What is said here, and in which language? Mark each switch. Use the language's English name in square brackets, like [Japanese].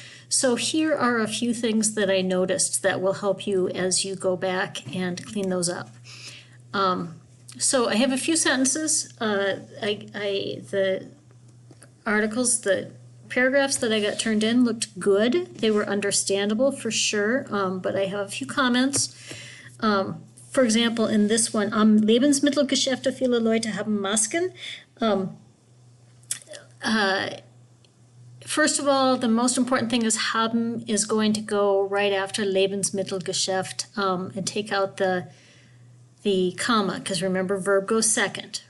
[English] So here are a few things that I noticed that will help you as you go back and clean those up. So I have a few sentences. The articles, the paragraphs that I got turned in looked good. They were understandable for sure, but I have a few comments. For example, in this one, [German] am Lebensmittelgeschäfte viele Leute haben Masken. [English] First of all, the most important thing is haben is going to go right after Lebensmittelgeschäft and take out the comma, because remember, verb goes second.